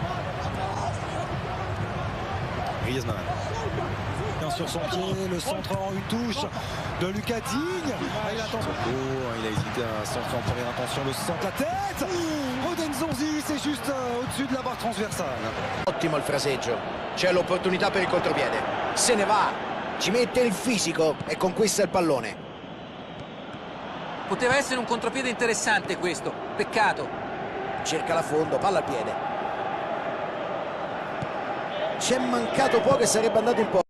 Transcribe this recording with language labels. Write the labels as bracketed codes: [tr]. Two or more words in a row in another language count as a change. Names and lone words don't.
[fr] Griezmann. Sur son pied, le centre en une touche de Lucas Digne. Il attend. Il a hésité à centrer en première intention, le centre, la tête. Oden Zonzi, c'est juste au-dessus de la barre transversale. [it] Ottimo il fraseggio, c'è l'opportunità per il contropiede, se ne va, ci mette il fisico e conquista il pallone. Poteva essere un contropiede interessante questo, peccato. Cerca la fondo, palla al piede. C'è mancato poco e sarebbe andato in porta.